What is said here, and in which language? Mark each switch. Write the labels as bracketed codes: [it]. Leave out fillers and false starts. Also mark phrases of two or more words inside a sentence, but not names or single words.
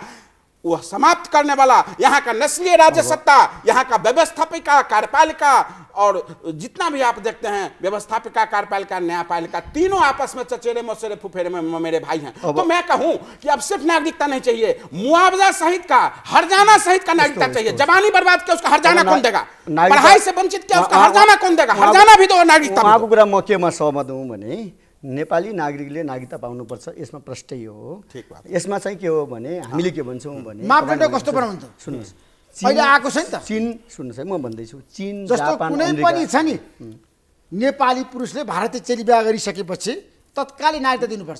[hi] वह समाप्त करने वाला यहाँ का नस्लीय राज्य सत्ता, यहाँ का व्यवस्थापिका, कार्यपालिका और जितना भी आप देखते हैं व्यवस्थापिका, कार्यपालिका, न्यायपालिका, तीनों आपस में चचेरे मौसेरे फुफेरे में मेरे भाई हैं। तो मैं कहूं कि अब सिर्फ नागरिकता नहीं चाहिए, मुआवजा सहित का, हरजाना सहित का नागरिकता चाहिए। जवानी बर्बाद किया उसका हरजाना कौन देगा? पढ़ाई से वंचित किया उसका हरजाना कौन देगा? हरजाना भी तो नागरिकता। [ne] म केमा सहमत हुँ भने नेपाली नागरिकले नागरिकता पाउनुपर्छ, यसमा प्रष्टै हो। [hi] ठीक बात। [ne] यसमा चाहिँ के हो भने हामीले के भन्छौँ भने मापदण्ड कस्तो बनाउनु त? सुन्नुहोस्, अहिले आएको छ नि त चीन, सुन्नुहोस् है म भन्दैछु, चीन जस्तो जापान कुनै पनि छ नि नेपाली पुरुषले भारतीय चेली बिहा गरिसकेपछि तत्कालै नागरिकता दिनुपर्छ।